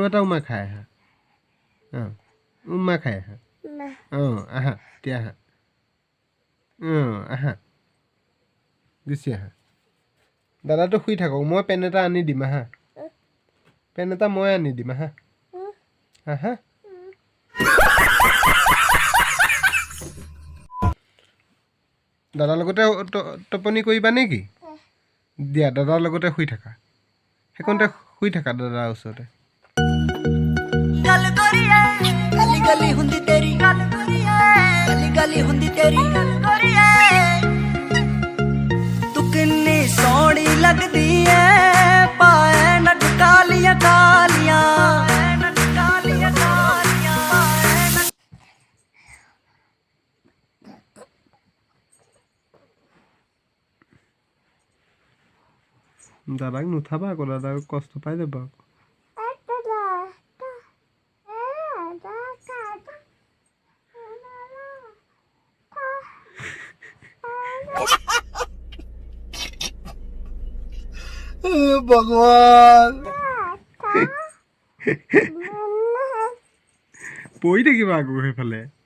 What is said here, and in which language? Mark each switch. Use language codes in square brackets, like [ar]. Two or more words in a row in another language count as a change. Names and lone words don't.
[as] এটা উমা খাই আহা অঁ উমা খাই আহা অঁ আহা এতিয়া আহা অঁ আহা গুচি আহা দাদাটো শুই থাকক মই পেন এটা আনি দিম আহা পেন এটা মই আনি দিম আহা আহা দাদাৰ লগতে টোপনি কৰিবা নেকি দিয়া দাদাৰ লগতে শুই থাকা সেইকণতে শুই থাকা দাদাৰ ওচৰতে [pa] ਗਲੀ ਗਲੀ ਹੁੰਦੀ ਤੇਰੀ ਗਲੀ ਗਲੀ ਹੁੰਦੀ ਤੇਰੀ ਤੂ ਕਿੰਨੀ ਸੋਹਣੀ ਲਗਦੀ ਹੈ ਪਾਏ ਨਟ ਕਾਲੀਆਂ ਕਾਲੀਆਂ [as] দাদাক নুঠাবা আকৌ দাদাক কষ্ট পাই যাব ভগৱান পৰি থাকিবা আকৌ সেইফালে